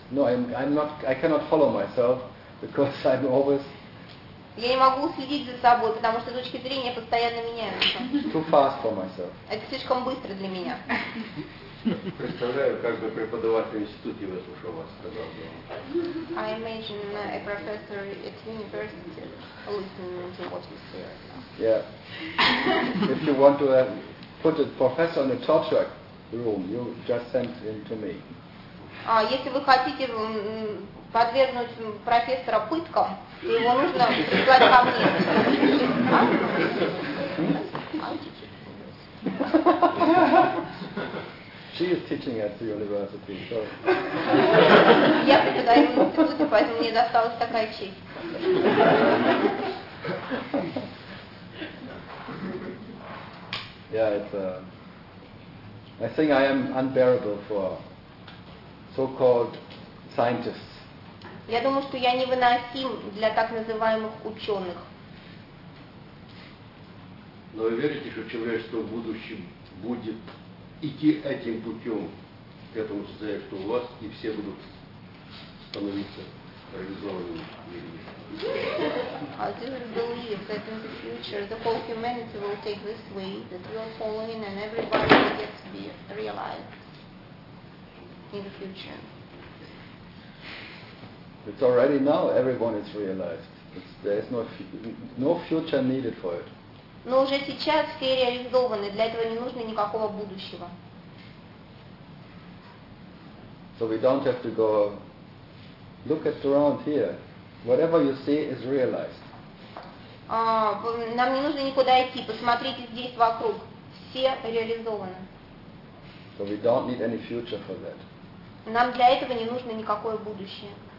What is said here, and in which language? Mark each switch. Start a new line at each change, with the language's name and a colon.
English: No, I cannot follow myself because I'm always.
Russian: Я не могу следить за собой, потому что точки зрения постоянно меняются.
English: Too fast for myself.
Russian: Это слишком быстро для меня. Представляю, как бы преподаватель в институте выслушал вас, сказал бы.
English: I imagine a professor at university listening to what you say right now. Yeah. If you want to put a professor in a torture room, you just send him to me.
Russian: А если вы хотите подвергнуть профессора пыткам, то его нужно прислать ко мне.
English: She is teaching at the university, so.
Russian: Я преподаю в институте, поэтому мне досталась такая честь.
English: Yeah, it's. I think I am unbearable for so-called scientists.
Russian: Я думаю, что я невыносим для так называемых ученых. Но вы верите, что человечество в будущем будет идти этим путем к этому состоянию, что у вас и все будут становиться реализованными людьми?
English: I do believe that in the future the whole humanity will take this way, that we are following and everybody will get to be realized in the future. It's already now everyone is realized. There is no future needed for it.
Russian: Но уже сейчас все реализованы, для этого не нужно никакого будущего.
English: So we don't have to go look at around here. Whatever you see is realized.
Russian: Нам не нужно никуда идти. Посмотрите здесь вокруг. Все реализованы.
English: So we don't need any future for that.
Russian: Нам для этого не нужно никакое будущее.